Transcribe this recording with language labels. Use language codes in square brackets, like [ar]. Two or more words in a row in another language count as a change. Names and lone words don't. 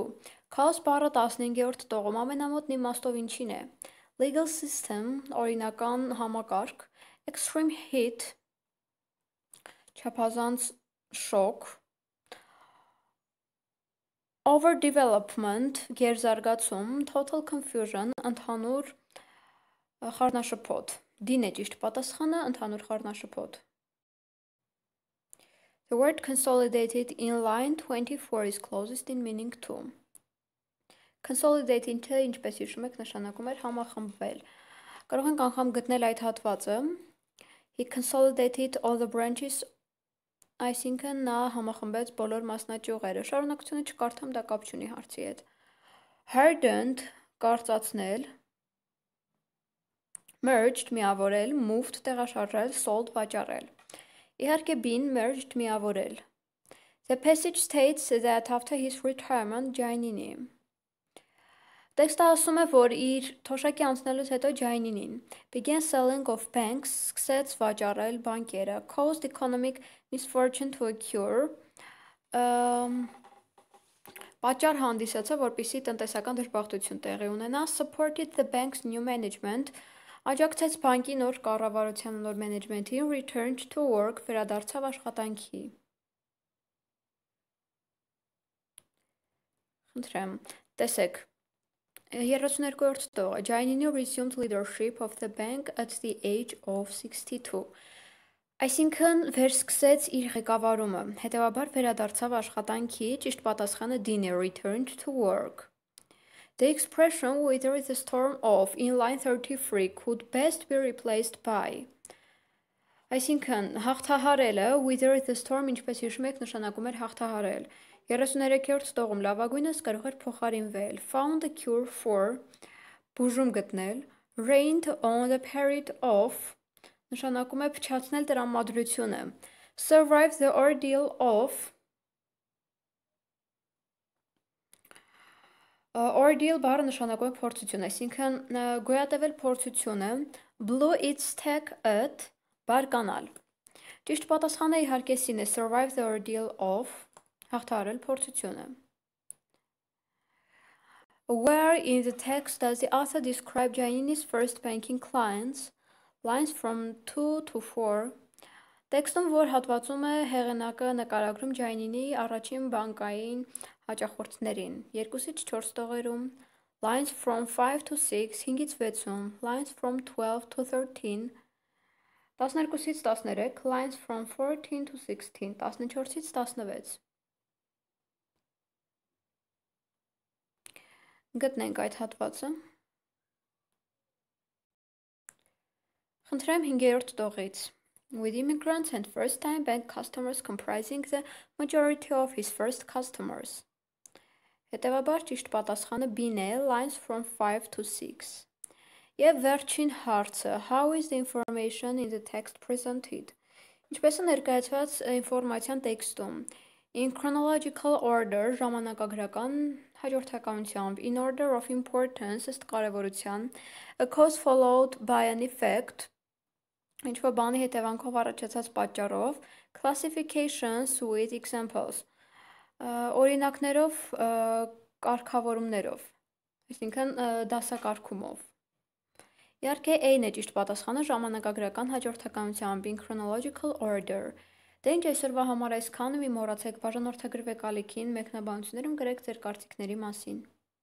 [hy] Chaos բառը 15-րդ տողում ամենամոտ իմաստով ինչին է։ [en] Legal system, [hy] օրինական համակարգ, [en] extreme heat, [hy] չափազանց շոկ, overdevelopment, գերզարգացում, [en] total confusion, [hy] ընդհանուր խառնաշփոթ։ D-ն է ճիշտ պատասխանը, ընդհանուր խառնաշփոթ։ [en] The word consolidated in line 24 is closest in meaning to. [hy] Consolidated-ը, ինչպես հիշում եք, նշանակում էր համախմբվել։ Կարող ենք անգամ գտնել այդ հատվածը. [en] He consolidated all the branches, [hy] այսինքն նա համախմբեց բոլոր մասնաճյուղերը։ Շարունակությունը չկարդամ, դա կապ չունի հարցի հետ։ Hardened, կարծացնել, merged, միավորել, moved, տեղաշարժել, sold, վաճառել։ Իհարկե B-ն merged, միավորել։ [en] The passage states that after his retirement, [hy] Ջայնինի։ Տեքստը ասում է, որ իր թոշակի անցնելուց հետո Ջայնինին [en] began selling of banks, [hy] սկսեց վաճառել բանկերը, [en] caused economic misfortune to occur, [hy] պատճառ հանդիսացավ, որպեսզի տնտեսական դժբախտություն տեղի ունենա, [en] supported the bank's new management, [hy] աջակցեց բանկի նոր կառավարության նոր մենեջմենթին, [en] returned to work, [hy] վերադարձավ աշխատանքի։ Խնդրեմ, տեսեք, 32-րդ տողը, Ջայնինի [en] resumed leadership of the bank at the age of 62, [hy] այսինքն վերսկսեց իր ղեկավարումը, հետևաբար վերադարձավ աշխատանքի, ճիշտ պատասխանը D-ն է, [en] returned to work։ The expression wither the storm off in line 33 could best be replaced by. [hy] Այսինքն, հաղթահարելը, [en] wither the storm, [hy] ինչպես հիշում եք, նշանակում էր հաղթահարել։ 33-րդ տողում լավագույնս կարող էր փոխարինվել. [en] Found a cure for, [hy] բուժում գտնել, [en] rained on the period of, [hy] նշանակում է փչացնել տրամադրությունը, [en] survive the ordeal of, [hy] ordeal բառը նշանակում է փորձություն, այսինքն գոյատևել փորձությունը, [en] blew its tack at, [hy] բարկանալ։ Ճիշտ պատասխանը իհարկե C-ն է, [en] survive the ordeal of, [hy] հաղթահարել փորձությունը։ [en] Where in the text does the author describe Jainini's first banking clients? Lines from 2 to 4. [hy] Տեքստում, որ հատվածում է հեղինակը նկարագրում Ջայնինի առաջին բանկային հաճախորդներին, 2-ից 4 տողերում, [en] lines from 5 to 6, [hy] 5-ից 6-ում, [en] lines from 12 to 13, 12-ից 13, lines from 14 to 16, [hy] 14-ից 16։ Գտնենք այդ հատվածը։ Խնդրեմ 5-րդ տողից։ [en] With immigrants and first-time bank customers comprising the majority of his first customers. [hy] Հետևաբար ճիշտ պատասխանը B-ն է, [en] lines from 5 to 6։ [hy] Եվ վերջին հարցը, [en] how is the information in the text presented? [hy] Ինչպես է ներկայացված ինֆորմացիան տեքստում։ [en] In chronological order, [hy] ժամանակագրական հաջորդականությամբ, [en] in order of importance, [hy] ըստ կարևորության, [en] a cause followed by an effect, [hy] ինչ-որ բանի հետևանքով առաջացած պատճառով, [en] classifications with examples, [hy] օրինակներով, կարգավորումներով, այսինքն դասակարգումով։ Իհարկե A-ն է ճիշտ պատասխանը ժամանակագրական հաջորդականությամբ, [en] in chronological order։ [hy] Դե ինչ այսօրվա համար այսքանը, մի մոռացեք բաժանորդագրվեք ալիքին, մեկնաբանություններում գրեք ձեր կարծիքների մասին։